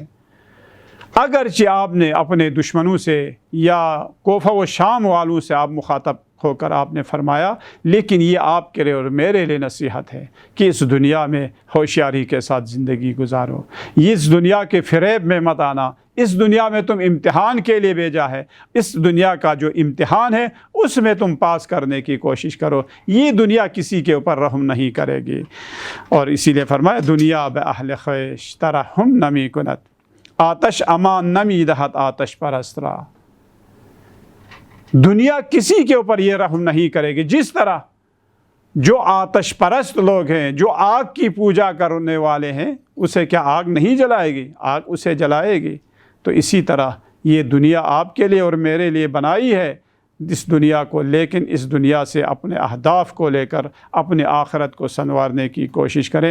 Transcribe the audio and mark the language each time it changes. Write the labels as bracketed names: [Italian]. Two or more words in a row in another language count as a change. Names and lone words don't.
[Urdu] اگرچہ آپ نے اپنے دشمنوں سے یا کوفہ و شام والوں سے آپ مخاطب ہو کر آپ نے فرمایا، لیکن یہ آپ کے لیے اور میرے لیے نصیحت ہے کہ اس دنیا میں ہوشیاری کے ساتھ زندگی گزارو، اس دنیا کے فریب میں مت آنا، اس دنیا میں تم امتحان کے لیے بھیجا ہے، اس دنیا کا جو امتحان ہے اس میں تم پاس کرنے کی کوشش کرو، یہ دنیا کسی کے اوپر رحم نہیں کرے گی۔ اور اسی لیے فرمایا [Persian] دنیا بأہل خویش ترحم نمی کند، آتش امان نمی دہت آتش پرست را۔ [Urdu] دنیا کسی کے اوپر یہ رحم نہیں کرے گی، جس طرح جو آتش پرست لوگ ہیں، جو آگ کی پوجا کرنے والے ہیں، اسے کیا آگ نہیں جلائے گی؟ آگ اسے جلائے گی۔ تو اسی طرح یہ دنیا آپ کے لیے اور میرے لیے بنائی ہے اس دنیا کو، لیکن اس دنیا سے اپنے اہداف کو لے کر اپنے آخرت کو سنوارنے کی کوشش کریں۔